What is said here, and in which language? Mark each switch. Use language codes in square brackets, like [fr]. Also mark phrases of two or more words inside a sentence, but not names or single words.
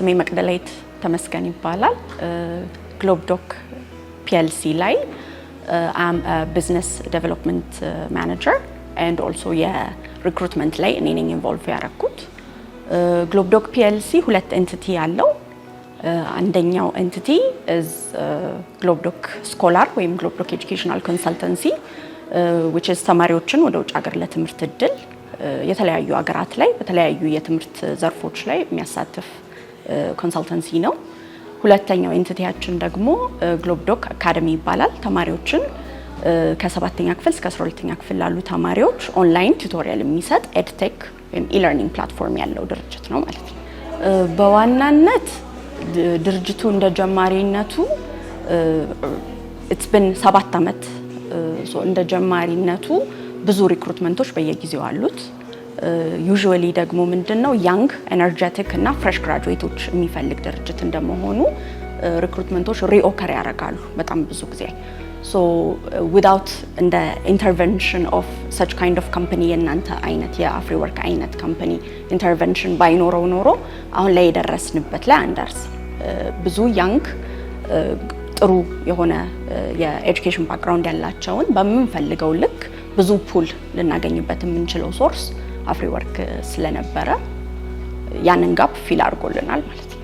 [am] መቅደላዊት ተመስገን ይባላል። ግሎብዶክ PLC ላይ [en] I'm a business development manager and also [am] የሪክሩትመንት ላይ እኔ ነኝ ኢንቮልቭ ያደረኩት። ግሎብዶክ PLC ሁለት ኤንቲቲ ያለው አንደኛው ኤንቲቲ is ግሎብዶክ ስኮላር ወይም ግሎብዶክ ኤጁኬሽናል ኮንሰልተንሲ [en] which is [am] ተማሪዎችን ወደ ውጭ ሀገር ለትምህርት እድል የተለያዩ ሀገራት ላይ በተለያዩ የትምህርት ዘርፎች ላይ የሚያሳትፍ ኮንሰልተንሲ ነው። ሁለተኛው ኤንቲቲያችን ደግሞ ግሎብዶክ አካዳሚ ይባላል። ተማሪዎችን ከ7ኛ ክፍል እስከ 12ኛ ክፍል ላሉ ተማሪዎች [en] online tutorial [am] የሚሰጥ ኤድቴክ ወይም [en] e-learning platform [am] ያለው ድርጅት ነው ማለት ነው። በዋናነት ድርጅቱ እንደ ጀማሪነቱ [en] it's been 7 [am] አመት እንደ ጀማሪነቱ ብዙ ሪክሩትመንቶች በየጊዜው አሉት። ዩዥዋሊ ደግሞ ምንድነው [en] young energetic [am] እና ፍሬሽ ግራጁዌቶች የሚፈልግ ድርጅት እንደመሆኑ ሪክሩትመንቶች ሪኦከር ያደርጋሉ በጣም ብዙ ጊዜ። [en] so without the intervention of such kind of company [am] የናንተ አይነት የአፍሪወርክ አይነት [en] company intervention [am] ባይኖረው ኖሮ አሁን ላይ የደረስንበት ላይ አንደርስ። ብዙ ያንግ ጥሩ የሆነ የኤጁኬሽን ባክግራውንድ ያላቸውን በምንፈልገው ልክ ብዙ ፑል ልናገኝበት የምንችለው ሶርስ አፍሪወርክ ስለነበረ ያንን [en] gap fill [am] አድርጎልናል ማለት ነው።